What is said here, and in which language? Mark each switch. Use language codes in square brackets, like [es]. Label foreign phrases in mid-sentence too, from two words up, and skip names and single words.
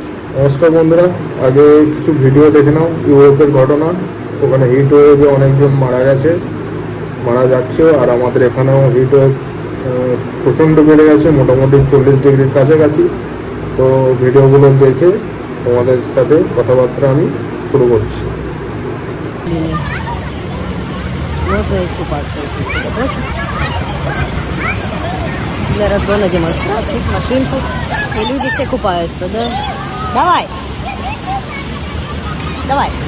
[bn] নমস্কার বন্ধুরা, আগে কিছু ভিডিও দেখে নাও ইউরোপের ঘটনা। ওখানে হিট ওয়েভে অনেকজন মারা গেছে, মারা যাচ্ছেও, আর আমাদের এখানেও হিট ওয়েভ প্রচণ্ড বেড়ে গেছে, মোটামুটি 40 ডিগ্রির কাছাকাছি। তো ভিডিওগুলো দেখে তোমাদের সাথে কথাবার্তা আমি শুরু করছি। [ru] Можно искупаться, если кто-то хочет. Для разгона демонстраций, машинку. И люди все купаются, да? Давай! Давай!